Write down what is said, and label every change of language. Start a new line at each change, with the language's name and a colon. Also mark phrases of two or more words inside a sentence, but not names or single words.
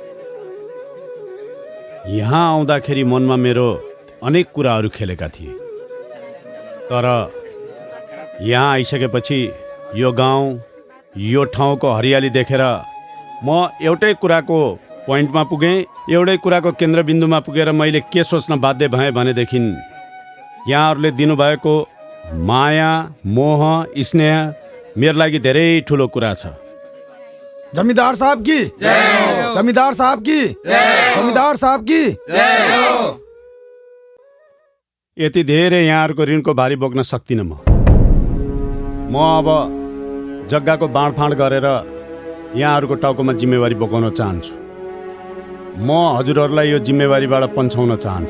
Nepali: यहाँ आउँदाखेरि मनमा मेरो अनेक कुराहरू खेलेका थिए, तर यहाँ आइसकेपछि यो गाउँ, यो ठाउँको हरियाली देखेर म एउटै कुराको पोइन्टमा पुगेँ, एउटै कुराको केन्द्रबिन्दुमा पुगेर मैले के सोच्न बाध्य भएँ भनेदेखि यहाँहरूले दिनुभएको माया, मोह, स्नेह मेरो लागि धेरै ठुलो कुरा छ।
Hindi: जमींदार साहब की जय, जमींदार साहब की जय, जमींदार साहब की जय।
Nepali: यति धेरै यहाँहरूको ऋणको भारी बोक्न सक्दिनँ म अब जग्गाको बाँडफाँड गरेर यहाँहरूको टाउकोमा जिम्मेवारी बोकाउन चाहन्छु। म हजुरहरूलाई यो जिम्मेवारीबाट पन्छाउन चाहन्छु।